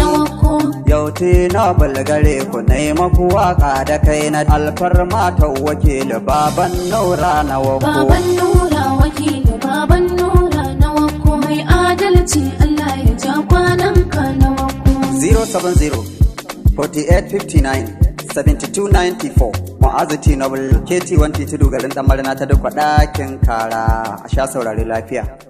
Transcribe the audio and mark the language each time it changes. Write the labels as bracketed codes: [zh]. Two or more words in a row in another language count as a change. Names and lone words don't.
[ha] Nawa ko? Yau Tinobul gare ku na yi maku waƙa da kai na alfarma ta wakili Baban Nura na wako. Baban Nura wakili, Baban Nura nawa ko? Mai adalci Allah ya ja kwanan ka nawa ko? Zero seven zero, forty-eight fifty-nine, seventy-two ninety-four. Mu'azu Tinubu, K T one T Tudu garin Ɗan Marina ta Dukwa ɗakin kara. A sha saurari lafiya.